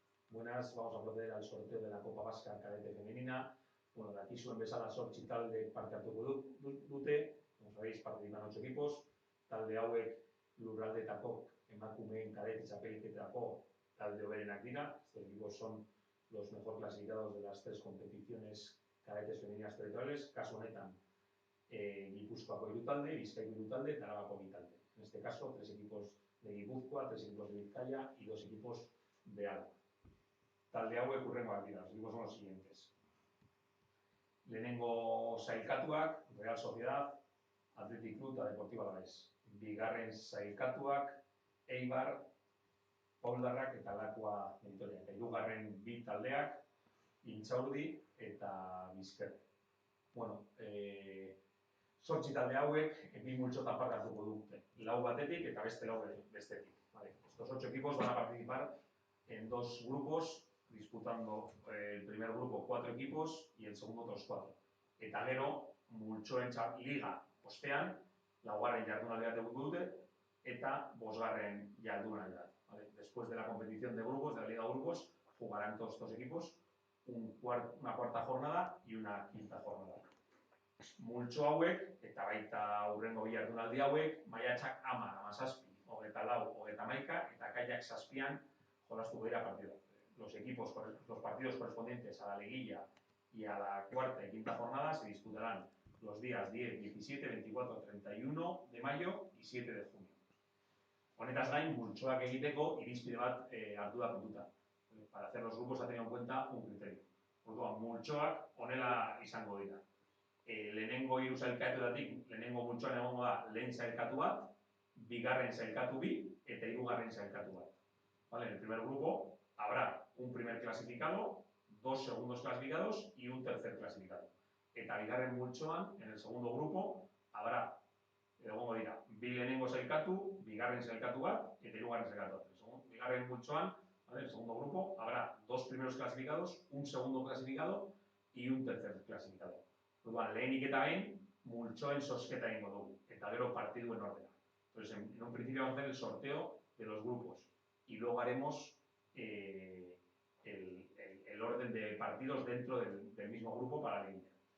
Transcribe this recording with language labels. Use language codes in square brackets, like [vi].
[es] Buenas, vamos a proceder al sorteo de la Copa Vasca Cadete Femenina. [eu] Bueno, dakizuen bezala 8 talde parte hartuko dute, [es] como sabéis, participan 8 equipos. [eu] Talde hauek lurraldeetako emakumeen kadete txapelketako talde hoberenak dira. [es] Estos equipos son los mejor clasificados de las 3 competiciones cadetes femeninas territoriales. [eu] Kasu honetan, Gipuzkoako 3 talde, Bizkaiko 3 talde eta Arabako 2 talde. [es] En este caso, 3 equipos de Gipuzkoa, 3 equipos de Bizkaia y 2 equipos de Álava. [eu] Talde hauek hurrengoak dira, [es] los equipos son los siguientes. [eu] Lehenengo sailkatuak, Real Sociedad, Athletic Club eta Deportivo Alavés. Bigarren sailkatuak, Eibar, Pauldarrak eta Lakua Meditoria. Eta hirugarren 2 taldeak, Intxaurdi eta Bizker. Bueno, 8 talde hauek, 2 multzotan parte hartuko dute. 4 batetik eta beste 4 bestetik. [es] Vale. Estos 8 equipos van a participar en 2 grupos, disputando el primer grupo 4 equipos y el segundo otros 4. [eu] Eta gero, multzoen liga ostean, 4. jardunaldi bat eduko dute, eta 5. jardunaldi bat. ¿Vale? [es] Después de la competición de grupos, de la liga de grupos, jugarán todos estos equipos una 4ª jornada y una 5ª jornada. [eu] Multzo hauek, eta baita hurrengo 2 jardunaldi hauek, maiatzak 10, 17, 24, 31 eta ekainak 7 jolastuko dira partida. [es] Los partidos correspondientes a la liguilla y a la 4ª y 5ª jornada se disputarán los días 10, 17, 24, 31 de mayo y 7 de junio. [eu] Honetaz gain, multzoak egiteko irizpide bat hartu da kontuta. [es] Para hacer los grupos ha tenido en cuenta un criterio. [eu] Orduan, multzoak honela izango dira. Lehenengo 3 sailkatuetatik, lehenengo multzoan egongo da lehen sailkatu bat, bigarren sailkatu 2 eta hirugarren sailkatu bat. [es] Vale, en el primer grupo habrá un primer clasificado, 2 segundos clasificados y un tercer clasificado. [eu] Eta bigarren multzoan, [es] en el segundo grupo, habrá, [eu] egongo dira, 2 lehenengo sailkatu, bigarren sailkatu bat eta hirugarren sailkatu bat. Bigarren multzoan, [es] en el segundo grupo, habrá 2 primeros clasificados, un segundo clasificado y un tercer clasificado. [eu] Orduan, lehenik eta behin, multzoen zozketa egingo dugu, eta gero partiduen ordena. [es] Entonces, en un principio vamos a hacer el sorteo de los grupos y luego haremos el orden de partidos dentro del mismo grupo para la línea.